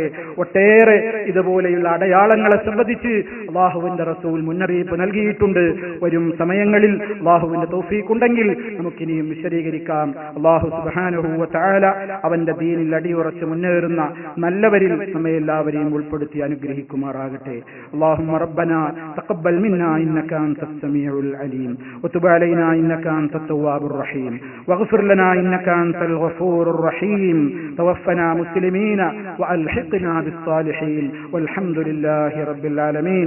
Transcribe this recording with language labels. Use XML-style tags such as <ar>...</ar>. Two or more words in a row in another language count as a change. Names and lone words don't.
<ml>ഒട്ടേറെ ഇതുപോലെയുള്ള അടയാളങ്ങളെ സംബന്ധിച്ച് അല്ലാഹുവിന്റെ റസൂൽ മുന്നറിയിപ്പ് നൽകിയിട്ടുണ്ട്. വരും സമയങ്ങളിൽ അല്ലാഹുവിന്റെ തൗഫീക്ക് ഉണ്ടെങ്കിൽ നമുക്കിനിയും വിശദീകരിക്കാം. അല്ലാഹു</ml> <ar>سبحانه وتعالى</ar> <ml>അവൻ അവന്റെ ദീനിൽ അടിയുറച്ച് മുന്നേറുന്ന നല്ലവരിൽ നമ്മെ എല്ലാവരെയും ഉൾപ്പെടുത്തി അനുഗ്രഹിക്കുമാറാകട്ടെ.</ml> <ar>اللهم ربنا تقبل منا إنك أنت السميع العليم وتب علينا إنك أنت التواب الرحيم واغفر لنا إنك أنت الغفور الرحيم توفنا مسلمين وألحقنا بالصالحين والحمد لله رب العالمين.</ar>